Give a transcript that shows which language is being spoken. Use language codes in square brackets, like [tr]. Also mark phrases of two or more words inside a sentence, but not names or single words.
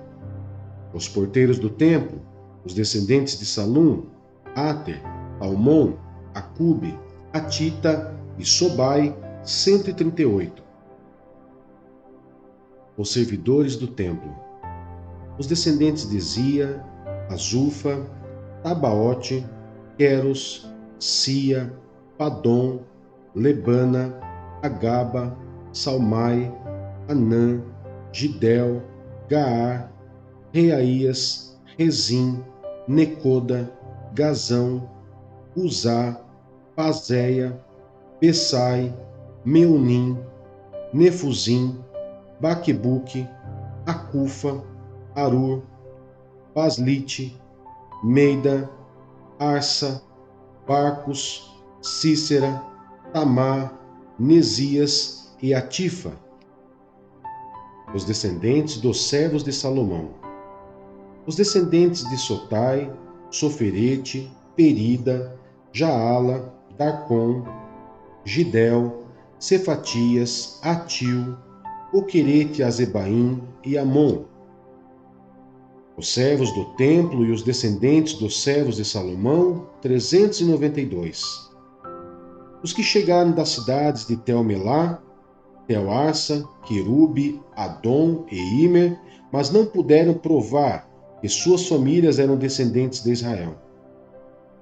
[pt] Os porteiros do templo, os descendentes de Salum, Ater, Almon, Acube, Atita e Sobai, 138. Os servidores do templo, os descendentes de Zia, Azufa, Tabaote, Queros, Sia, Padom, Lebana, Agaba, Salmai, Anã, Gidel, Gaar, Reaías, Rezim, Necoda, Gazão, Uzá, Pazéia, Bessai, Meunim, Nefuzim, Baquebuque, Acufa, Arur, Baslite, Meida, Arsa, Barcos, Cícera, Tamar, Nesias e Atifa. Os descendentes dos servos de Salomão. Os descendentes de Sotai, Soferete, Perida, Jaala, Darcon, Gidel, Cefatias, Atil, Oquerete, Azebaim e Amon. Os servos do templo e os descendentes dos servos de Salomão, 392. Os que chegaram das cidades de Tel-Melá, Tel-Arsa, Querube, Adom e Imer, mas não puderam provar que suas famílias eram descendentes de Israel.